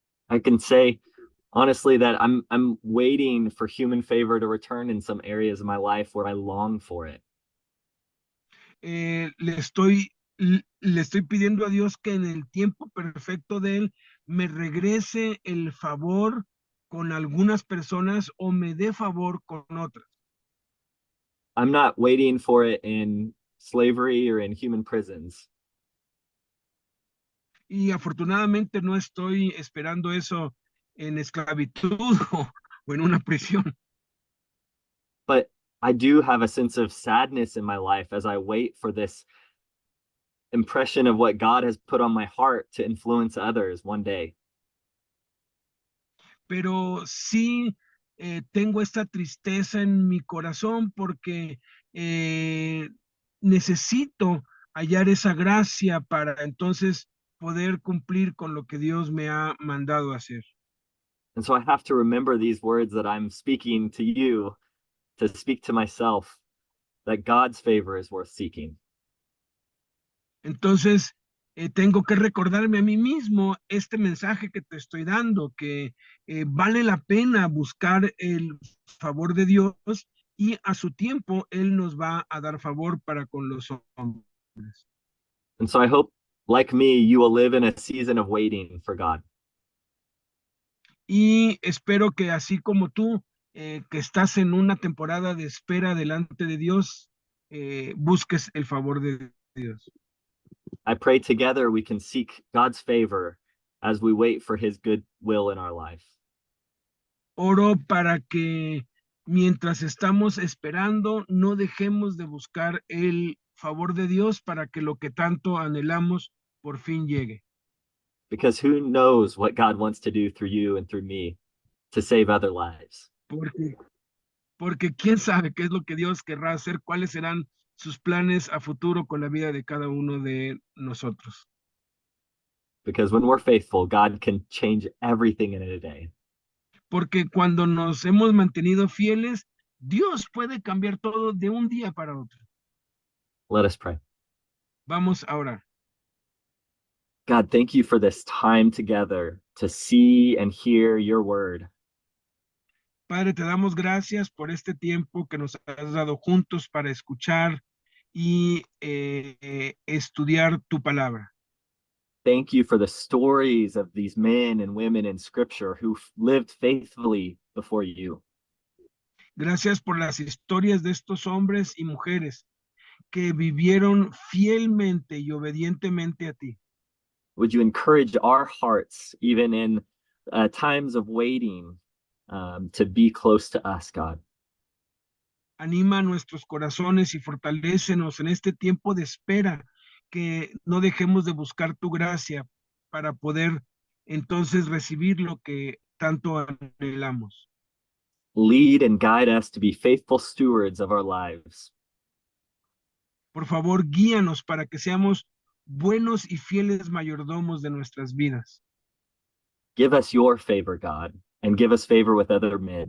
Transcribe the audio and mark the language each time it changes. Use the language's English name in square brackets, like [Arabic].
[English] I can say honestly that I'm waiting for human favor to return in some areas of my life where I long for it. [Spanish] Le estoy pidiendo a Dios que en el tiempo perfecto de Él me regrese el favor con algunas personas o me dé favor con otras. [English] I'm not waiting for it in slavery or in human prisons. [Spanish] Y afortunadamente no estoy esperando eso en esclavitud o en una prisión. [English] But I do have a sense of sadness in my life as I wait for this impression of what God has put on my heart to influence others one day. [Spanish] Pero sí tengo esta tristeza en mi corazón porque necesito hallar esa gracia para entonces poder cumplir con lo que Dios me ha mandado hacer. [English] And so I have to remember these words that I'm speaking to you, to speak to myself, that God's favor is worth seeking. [Spanish] Entonces, tengo que recordarme a mí mismo este mensaje que te estoy dando, que vale la pena buscar el favor de Dios y a su tiempo Él nos va a dar favor para con los hombres. [English] And so I hope, like me, you will live in a season of waiting for God. [Spanish] Y espero que así como tú, que estás en una temporada de espera delante de Dios, busques el favor de Dios. [English] I pray together we can seek God's favor as we wait for his good will in our life. [Spanish] Oro para que mientras estamos esperando, no dejemos de buscar el favor de Dios para que lo que tanto anhelamos por fin llegue. [English] Because who knows what God wants to do through you and through me to save other lives. [Spanish] Porque quién sabe qué es lo que Dios querrá hacer, cuáles serán sus planes a futuro con la vida de cada uno de nosotros. [English] Because when we're faithful, God can change everything in a day. [Spanish] Porque cuando nos hemos mantenido fieles, Dios puede cambiar todo de un día para otro. [English] Let us pray. [Spanish] Vamos a orar. [English] God, thank you for this time together to see and hear your word. [Spanish] Padre, te damos gracias por este tiempo que nos has dado juntos para escuchar y estudiar tu palabra. [English] Thank you for the stories of these men and women in scripture who lived faithfully before you. [Spanish] Gracias por las historias de estos hombres y mujeres que vivieron fielmente y obedientemente a ti. [English] Would you encourage our hearts, even in times of waiting, to be close to us, God? [Spanish] Anima a nuestros corazones y fortalécenos en este tiempo de espera, que no dejemos de buscar tu gracia para poder entonces recibir lo que tanto anhelamos. [English] Lead and guide us to be faithful stewards of our lives. [Spanish] Por favor, guíanos para que seamos buenos y fieles mayordomos de nuestras vidas. [English] Give us your favor, God, and give us favor with other men.